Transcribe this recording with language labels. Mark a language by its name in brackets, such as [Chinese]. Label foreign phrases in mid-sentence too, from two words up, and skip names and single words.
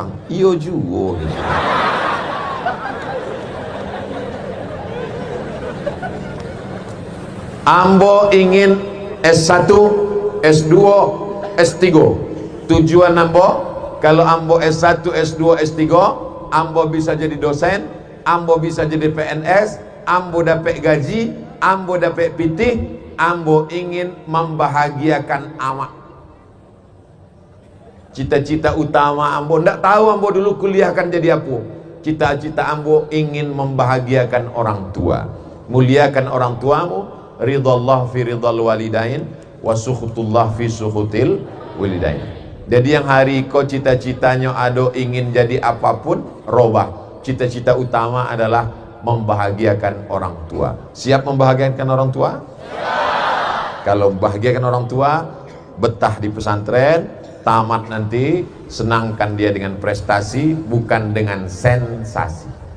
[Minangkabau] Iyo juga. Ambo ingin S1, S2, S3. Tujuan ambo, kalau ambo S1, S2, S3, ambo bisa jadi dosen, ambo bisa jadi PNS, ambo dapat gaji, ambo dapat pitih, ambo ingin membahagiakan amak. Cita-cita utama ambo, ndak tahu ambo dulu kuliah kan jadi apa. [Indonesian] Cita-cita ambo ingin membahagiakan orang tua. Muliakan orang tuamu, [Arabic] رضا الله في رضا الوالدين وسخط الله في سخط الوالدين. [Minangkabau] Jadi yang hari kau cita-citanya ado ingin jadi apapun, robah. [Indonesian] Cita-cita utama adalah membahagiakan orang tua. Siap membahagiakan orang tua? Siap. Kalau membahagiakan orang tua, betah di pesantren, tamat nanti senangkan dia dengan prestasi, bukan dengan sensasi.